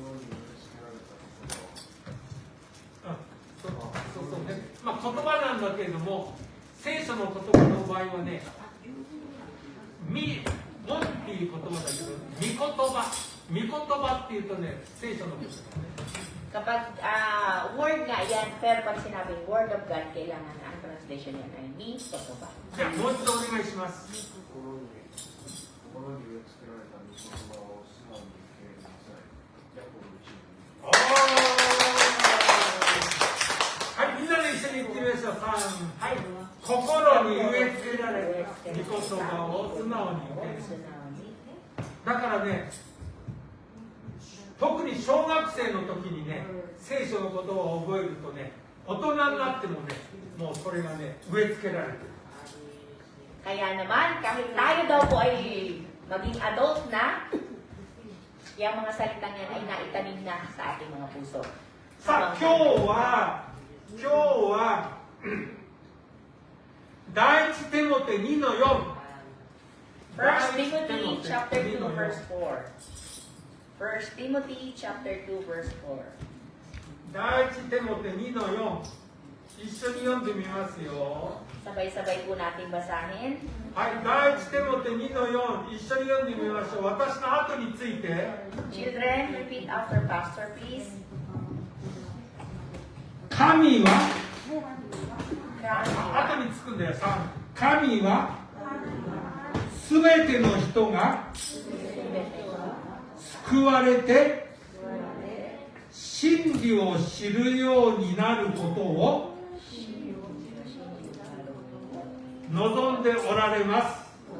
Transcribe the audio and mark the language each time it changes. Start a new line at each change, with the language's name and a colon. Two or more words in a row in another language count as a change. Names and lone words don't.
Japanese: そうね。まあ言葉なんだけれども、聖書の言葉の場合はね、もっていう言葉だけど、御言葉っていうとね、聖書の言葉ね。
Filipino: Kapag word nga yan, pero pag sinabing
English: word of God,
Filipino: kailangan ang translation yan ay ni Kotoba.
Japanese: じゃあもう一度お願いします。はい、みんなで一緒に言ってみましょう。3、はい。心に植え付けられた御言葉を素直に受け入れる。だからね、特に小学生の時にね、聖書の言葉を覚えるとね、大人になってもね、もうそれがね、植え付けられてる。
Filipino: Kaya naman, kahit tayo daw po ay maging adult na, yung mga salitang yan ay naitanim na sa ating mga puso.
Japanese: さあ、今日は第一テモテ2の4。
English: First Timothy chapter 2 verse 4. First Timothy chapter 2 verse 4.
Japanese: 第一テモテ2の4。一緒に読んでみますよ。
Filipino: Sabay-sabay po natin basahin.
Japanese: はい、第一テモテ2の4。一緒に読んでみましょう。私の後について。
English: Children, repeat after Pastor, please.
Japanese: 神は
English: Christ.
Japanese: 後につくんだよ、3。神はすべての人が救われて真理を知るようになることを望んでおられます。